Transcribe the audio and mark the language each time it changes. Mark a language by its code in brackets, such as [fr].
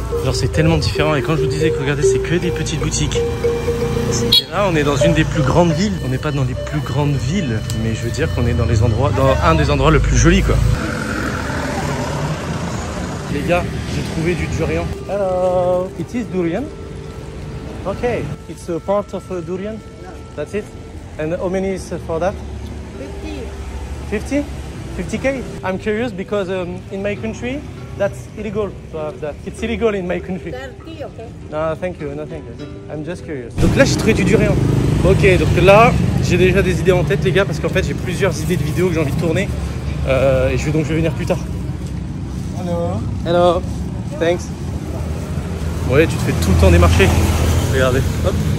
[fr] Genre c'est tellement différent et quand je vous disais que regardez c'est que des petites boutiques. Et là on est dans une des plus grandes villes. On n'est pas dans les plus grandes villes, mais je veux dire qu'on est dans un des endroits le plus joli quoi. Les gars, j'ai trouvé du durian. [en] Hello, it is durian. Okay, it's a part of a durian. That's it. And how many is for that? 50. 50? 50k? I'm curious because in my country. That's illegal to have that. It's illegal in my country. 30, okay? No, thank you. No, thank you. I'm just curious. [fr] Donc là, j'ai trouvé du durian. Ok, donc là, j'ai déjà des idées en tête, les gars, parce qu'en fait, j'ai plusieurs idées de vidéos que j'ai envie de tourner. Et je vais venir plus tard. [en] Hello. Hello. Thanks. [fr] Ouais, tu te fais tout le temps démarcher. Regardez. Hop.